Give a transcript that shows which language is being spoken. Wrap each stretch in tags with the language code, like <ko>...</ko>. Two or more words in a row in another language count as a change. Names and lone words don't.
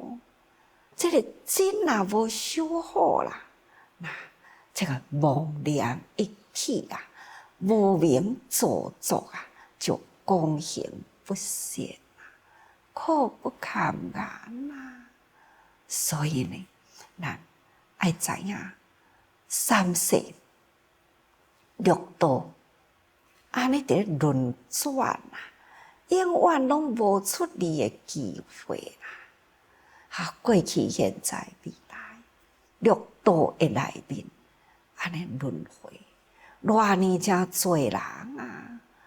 <nan>这个真若无修好啦，那这个妄念一起啊，无明造作啊，就公行不善啊，苦不堪言啊。所以呢，咱爱知影三世六道，安尼伫咧轮转啊。永远拢无出离的机会啦！过去、现在、未来，六道的内面，安尼轮回，偌尼真多人啊！</nan>